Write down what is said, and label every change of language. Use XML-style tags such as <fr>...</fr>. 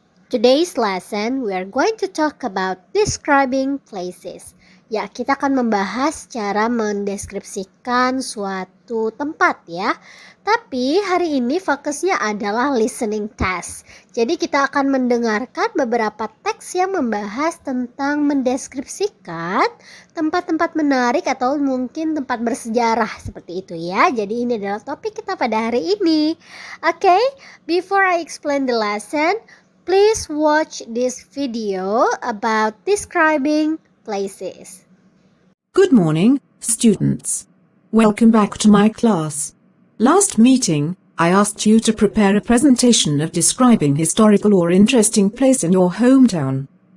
<en>Today's lesson, we are going to talk about describing places.</en> <id>Ya, kita akan membahas cara mendeskripsikan suatu tempat ya. Tapi hari ini fokusnya adalah listening test. Jadi kita akan mendengarkan beberapa teks yang membahas tentang mendeskripsikan tempat-tempat menarik atau mungkin tempat bersejarah seperti itu ya. Jadi ini adalah topik kita pada hari ini.</id> <en>Okay, before I explain the lesson, please watch this video about describing places. Good morning, students. Welcome back to my class. Last meeting, I asked you to prepare a presentation of describing historical or interesting place in your hometown.</en>